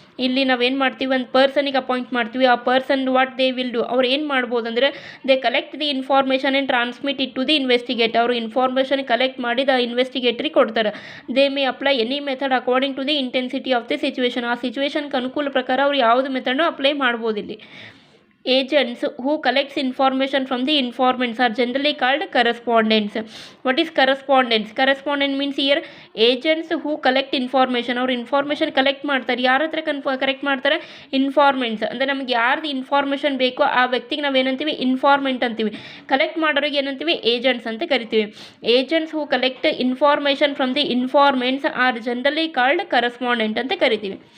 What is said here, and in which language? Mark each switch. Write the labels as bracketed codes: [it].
[kn] ಇಲ್ಲಿ ನಾವೇನು ಮಾಡ್ತೀವಿ, ಒಂದು ಪರ್ಸನಿಗೆ ಅಪಾಯಿಂಟ್ ಮಾಡ್ತೀವಿ. ಆ person [en] what they will do, [kn] ಅವ್ರು ಏನು ಮಾಡ್ಬೋದು ಅಂದರೆ [en] They collect the information and transmit it to the investigate. [kn] ಅವರು ಇನ್ಫಾರ್ಮೇಷನ್ ಕಲೆಕ್ಟ್ ಮಾಡಿ ದ ಇನ್ವೆಸ್ಟಿಗೇಟ್ರಿಗೆ ಕೊಡ್ತಾರೆ. [en] They may apply any method according to the intensity of the situation. [kn] ಆ ಸಿಚುವೇಶನ್ಗೆ ಅನುಕೂಲ ಪ್ರಕಾರ ಅವ್ರು ಯಾವುದು ಮೆಥಡ್ನು ಅಪ್ಲೈ ಮಾಡ್ಬೋದು. [en] ಇಲ್ಲಿ agents who collects information from the informants are generally called correspondents. What is correspondence? Correspondent means here agents who collect information. [kn] ಅವ್ರು information collect ಮಾಡ್ತಾರೆ. ಯಾರ ಹತ್ರ ಕಲೆಕ್ಟ್ ಮಾಡ್ತಾರೆ? ಇನ್ಫಾರ್ಮೆಂಟ್ಸ್. ಅಂದರೆ ನಮಗೆ ಯಾರ್ದು ಇನ್ಫಾರ್ಮೇಷನ್ ಬೇಕೋ ಆ ವ್ಯಕ್ತಿಗೆ ನಾವೇನಂತೀವಿ? ಇನ್ಫಾರ್ಮೆಂಟ್ ಅಂತೀವಿ. ಕಲೆಕ್ಟ್ ಮಾಡೋರಿಗೆ ಏನಂತೀವಿ? ಏಜೆಂಟ್ಸ್ ಅಂತ ಕರಿತೀವಿ. [en] agents who collect information from the informants are generally called correspondent [kn] ಅಂತ ಕರಿತೀವಿ.